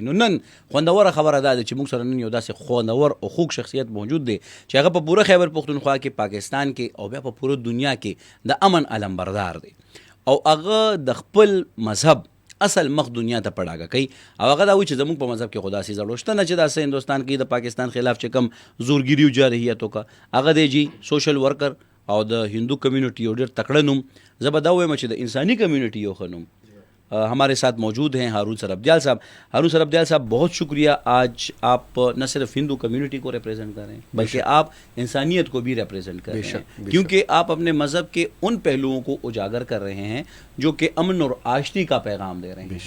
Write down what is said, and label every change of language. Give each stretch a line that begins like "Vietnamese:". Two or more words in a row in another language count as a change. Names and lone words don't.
Pashto: نو نن خوندوره خبره دا ده چې موږ سره نن یو داسې خوندور او خوږ شخصیت موجود دی چې هغه په پوره خیبر پختونخوا کې پاکستان کې او بیا په پوره دنیا کې د امن علمبردار دی او هغه د خپل مذهب اصل مخ دنیا ته پړاګه کوي او هغه دا وایي چې زموږ په مذهب کې خدا سي زړوشته نه چې داسې هندوستان کې د پاکستان خلاف چې کم زورګیری او جارحیتو کا هغه دی جی
English: social worker
Pashto: او د ہندو کمیونٹی یو ډېر تکړه نوم. زه به دا وایم چې د انسانی کمیونٹی یو ښه نوم.
Urdu: ہمارے ساتھ موجود ہیں ہارون سرابدیال صاحب. ہارون سرابدیال صاحب بہت شکریہ, آج آپ نہ صرف ہندو کمیونٹی کو ریپریزنٹ کر رہے ہیں بلکہ آپ انسانیت کو بھی ریپریزنٹ کر رہے ہیں, کیونکہ آپ اپنے مذہب کے ان پہلوؤں کو اجاگر کر رہے ہیں جو کہ امن اور آشتی کا پیغام دے رہے ہیں.